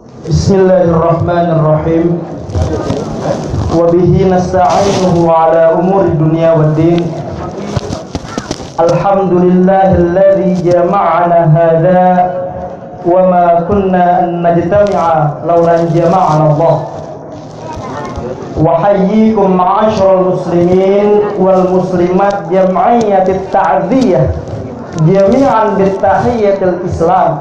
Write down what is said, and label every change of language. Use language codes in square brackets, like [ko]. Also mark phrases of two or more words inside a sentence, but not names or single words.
[ar] بسم الله الرحمن الرحيم. وبه نستعينه على أمور الدنيا والدين. الحمد لله الذي جمعنا هذا وما كنا أن نجتمع لولا جمعنا الله. وحياكم معاشر المسلمين والمسلمات جمعية التعزية جميعا بتحية الإسلام.